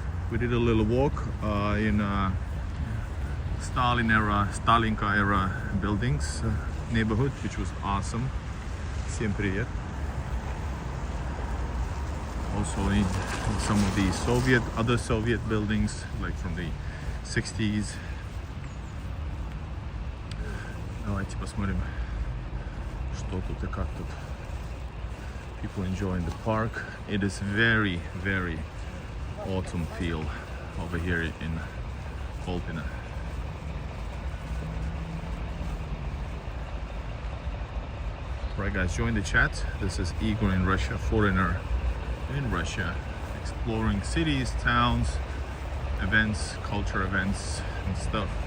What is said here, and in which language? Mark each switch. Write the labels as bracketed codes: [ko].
[en] We did a little walk in Stalinka era buildings neighborhood, which was awesome. [ru] Всем привет. [en] Also in some of the other Soviet buildings, like from the 60s. [ru] Давайте посмотрим, что тут и как тут. [en] People enjoying the park. It is very, very autumn feel over here in Kolpino. Right guys, join the chat. This is Igor in Russia, foreigner in Russia, exploring cities, towns, events, culture events and stuff.